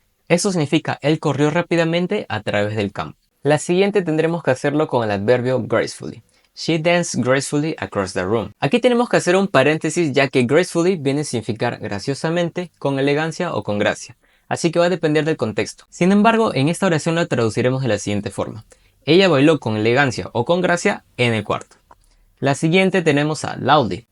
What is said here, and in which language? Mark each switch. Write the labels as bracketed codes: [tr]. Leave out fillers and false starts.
[es] Eso significa, él corrió rápidamente a través del campo. La siguiente tendremos que hacerlo con el adverbio gracefully. [en] She danced gracefully across the room. [es] Aquí tenemos que hacer un paréntesis ya que gracefully viene a significar graciosamente, con elegancia o con gracia. Así que va a depender del contexto. Sin embargo, en esta oración la traduciremos de la siguiente forma. Ella bailó con elegancia o con gracia en el cuarto. La siguiente tenemos a loudly.